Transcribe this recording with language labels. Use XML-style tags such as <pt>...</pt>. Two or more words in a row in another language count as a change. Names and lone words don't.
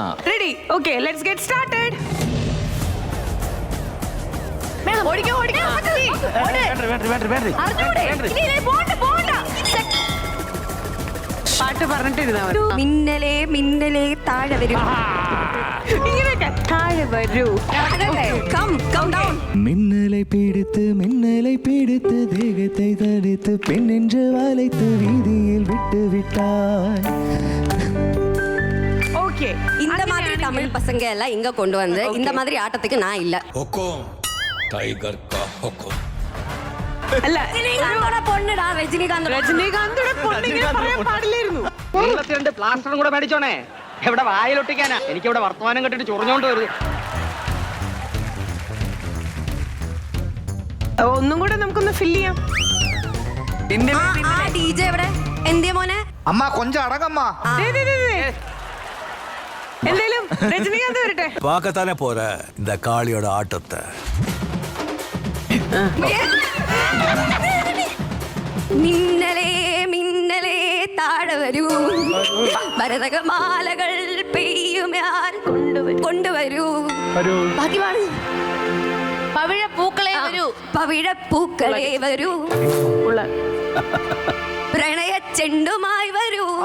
<ml>റെഡി? ഓക്കെ,</ml> <en>let's get started.</en> <ml>പാട്ട് പറഞ്ഞിട്ടിരുന്നാ മതി. മിന്നലേ മിന്നലേ താഴെ വരും. ഇങ്ങനെയൊക്കെ താഴെ വരൂ.</ml> <ta>மின்னலை பிடித்து தேகத்தை தடுத்து பெண் என்று வளைத்து வீதியில் விட்டு விட்டாய். ஓகே, இந்த மாதிரி தமிழ் பசங்க எல்லாம் இங்க கொண்டு வந்து இந்த மாதிரி ஆட்டத்துக்கு நான் இல்ல.</ta> <ml>അല്ല,</ml> <ta>ரஜினிகாந்தோட பொண்ணுடா,</ta> <ml>രജനീകാന്തോടെ പൊണ്ണിങ്ങനെ പറയാൻ പാടില്ലായിരുന്നു. പ്ലാസ്റ്ററും കൂടെ മേടിച്ചോണേ. എവിടെ വായിലൊട്ടിക്കാനാ? എനിക്കിവിടെ വർത്തമാനം കെട്ടിട്ട് ചൊറിഞ്ഞോണ്ട് വരുത്. ഒന്നും കൂടെ നമുക്കൊന്ന് ഫില്ല് ചെയ്യാം. டிஜே எവിടെ? എന്തിയ മോനെ? അമ്മ കൊഞ്ചം അടങ്ങമ്മ. എന്തായാലും രജനീകാന്ത് വരട്ടെ.</ml> <ta>பார்க்கத்தானே போற இந்த காளியோட ஆட்டத்தை.</ta> <ml>മിന്നലേ മിന്നലേ താഴെ വരൂ, ഭരതകമാലകൾ പെയ്യും ഞാൻ കൊണ്ടുവരൂ. ബാക്കി പാട്. പവിഴപ്പൂക്കളെ വരൂ, പവിഴപ്പൂക്കളെ വരൂ, പ്രണയ ചെണ്ടുമായി വരൂ.</ml>